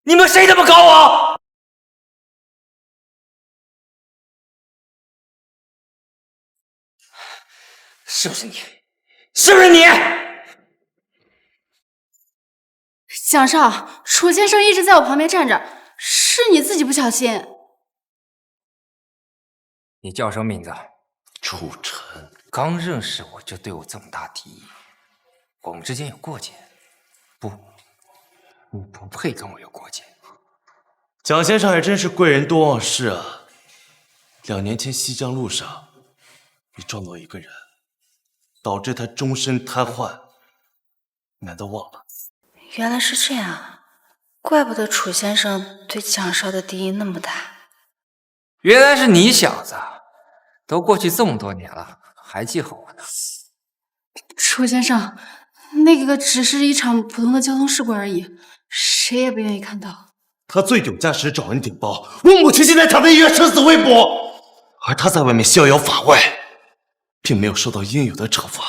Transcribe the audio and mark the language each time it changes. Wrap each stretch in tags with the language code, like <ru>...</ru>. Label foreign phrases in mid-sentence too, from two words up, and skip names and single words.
<zh>你们谁这麼搞我？是不是你？是不是你？蒋少，楚先生一直在我旁邊站着，是你自己不小心。你叫什麼名字？楚塵。剛認識我就對我這麼大敵意，我們之間有過節？不，你不配跟我有過節。蔣先生還真是貴人多忘事啊！2年前西江路上，你撞到一個人，導致他終身癱瘓，難道忘了？原來是這樣，怪不得楚先生對蔣少的敵意那麼大。原來是你小子，都過去這麼多年了，還記恨我呢。楚先生，那個只是一場普通的交通事故而已，誰也不願意看到。他醉酒駕駛找人頂包，我母親現在躺在醫院生死未卜，而他在外面逍遙法外，並沒有受到應有的懲罰。</zh>